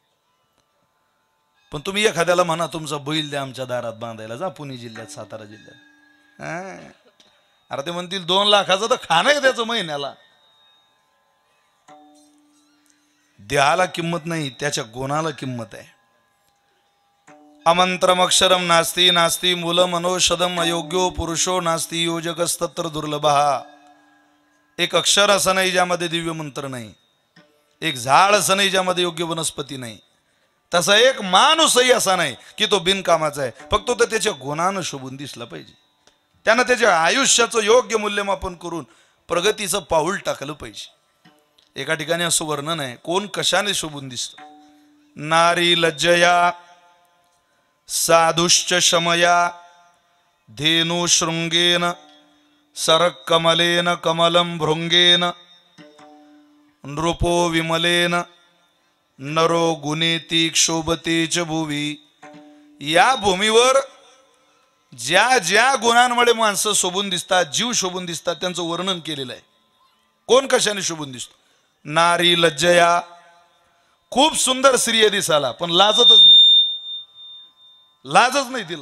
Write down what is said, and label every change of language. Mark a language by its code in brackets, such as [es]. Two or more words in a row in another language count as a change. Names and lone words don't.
[mr] पण तुम्ही एखाद्याला म्हणा तुमचा बैल द्या आमच्या दारात बांधायला, जा पुणे जिल्ह्यात सातारा जिल्ह्यात, अरे ते म्हणतील 2 लाखाचं तर खाणं आहे त्याचं महिन्याला। देहाला किंमत नाही, त्याच्या गुणाला किंमत आहे। [sa] अमंत्रम अक्षरम नास्ति नास्ति मूलम मनोषदम अयोग्यो पुरुषो नास्ति योजकस्तत्र दुर्लभः। [mr] एक अक्षर असं नाही ज्यामध्ये दिव्य मंत्र नाही, एक झाड असं नाही ज्यामध्ये योग्य वनस्पती नाही, तसा एक माणूसही असा नाही की तो बिनकामाचा आहे, फक्त तो त्याच्या गुणानं शोभून दिसला पाहिजे, त्यानं त्याच्या आयुष्याचं योग्य मूल्यमापन करून प्रगतीचं पाऊल टाकलं पाहिजे। एका ठिकाणी असं वर्णन आहे कोण कशाने शोभून दिसतं। [sa] नारी लज्जया साधुश्च शमया धेनु शृंगेन सरकमलेन कमलं भृंगेन नृपो विमलेन नरो गुणेती क्षोभते च भुवी। [mr] या भूमीवर ज्या ज्या गुणांमुळे माणसं शोभून दिसतात, जीव शोभून दिसतात, त्यांचं वर्णन केलेलं आहे. कोण कशाने शोभून दिसतो? [sa] नारी लज्जया, [mr] खूप सुंदर स्त्री आहे दिसायला, पण लाजतच नाही, लाजच नाही तिला.